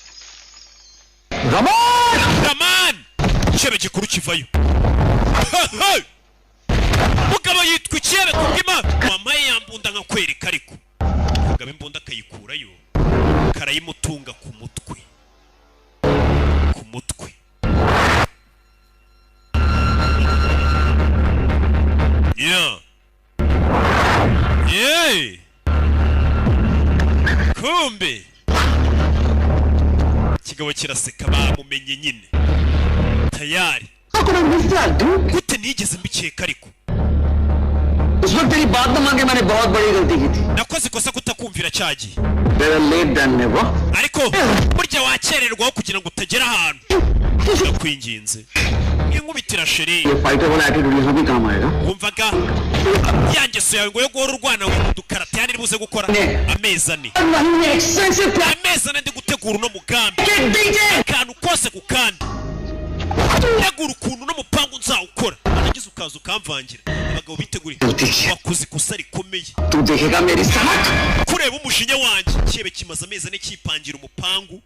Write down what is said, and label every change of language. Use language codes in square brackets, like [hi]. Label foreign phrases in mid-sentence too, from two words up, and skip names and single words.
[rw] Raman icyebe gikuru kivayo mugabo yitwa icyebe kubwima wamaye yambunda nkakwereka ariko mugabo imbunda akayikurayo karayimutunga ku mutwe kumbe kigabo kiraseka bamumenye nyine tayari gute nigeze mbikeka ariko [hi] उस वक्त तेरी बात न मांगे मैंने बहुत बड़ी गलती की थी [rw] nakoze ikosa kutakumvira cyagiye [en] better late than never [rw] ariko burya wakererwaho kugira ngo utagera ahantu ndakwinginze inkubitira sheri [hi] ये फाइटर वाला एटीट्यूड यहाँ भी काम आएगा [rw] wumvaga yangeso yawe ngo yo guhora urwana udukarate yani ribuze gukora amezi ane ndi gutegura uno mugambi akantu kose ku kandi tegura ukuntu no mupangu nzawukora nagize ukaza ukamvangira abagabo biteguriye wakoze ikosa rikomeye kureba umushinya wanjye cyebe kimaze amezi ane kipangira umupangu